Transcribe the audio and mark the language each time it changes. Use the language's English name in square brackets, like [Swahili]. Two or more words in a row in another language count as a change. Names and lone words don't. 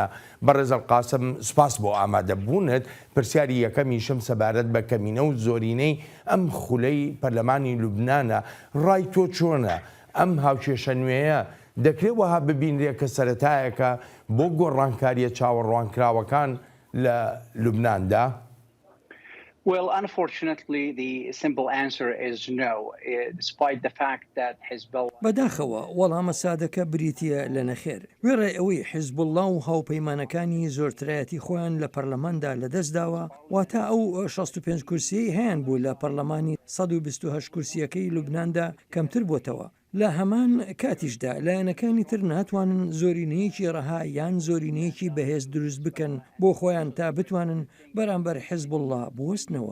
[Central Kurdish] بەڕێز ئەلقاسم سوپاس بۆ ئامادەبوونت پرسیاری یەکەمیشم سەبارەت بە کەمینە و زۆرینەی ئەم خولەی پەرلەمانی لوبنانە ڕای تۆ چۆنە؟ ئەم هاوکێشە نوێیە دەکرێت وەها ببینرێت کە سەرەتایەکە بۆ گۆڕانکاریە چاوەڕوانکراوەکان لە لوبناندا؟ [English] Well, unfortunately, the simple answer is no, despite the fact that Hezbollah... [Central Kurdish] بەداخەوە وەڵامە سادەکە بریتیە لە نەخێر وێڕێ ئەوەی حیزبوڵڵا و هاوپەیمانەکانی زۆرترایەتی خۆیان لە پەرلەماندا لەدەستداوە واتە ئەو 65 کورسی هەیەن بوو لە پەرلەمانی 128 کورسیەکەی لوبناندا کەمتر بۆتەوە. لە هەمان کاتیشدا لایەنەکانی تر ناتوانن زۆرینەیەکی ڕەها یان زۆرینەیەکی بەهێز دروست بکەن بۆ خۆیان تا بتوانن بەرامبەر حیزبوڵڵا بوەستنەوە.